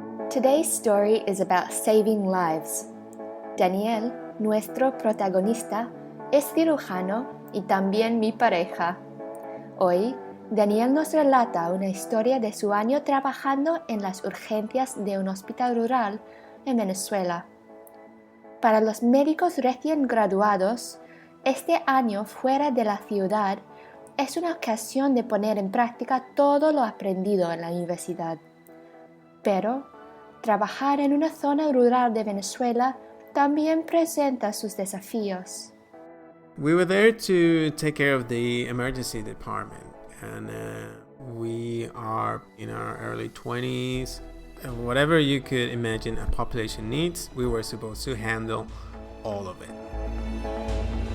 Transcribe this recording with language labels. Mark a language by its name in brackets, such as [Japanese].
[English] Today's story is about saving lives. [Spanish] Daniel, nuestro protagonista, es cirujano y también mi pareja. Hoy, Daniel nos relata una historia de su año trabajando en las urgencias de un hospital rural en Venezuela. Para los médicos recién graduados, este año fuera de la ciudad es una ocasión de poner en práctica todo lo aprendido en la universidad. Pero, trabajar en una zona rural de Venezuela también presenta sus desafíos. [English] We were there to take care of the emergency department, and we are in our early 20s. Whatever you could imagine a population needs, we were supposed to handle all of it.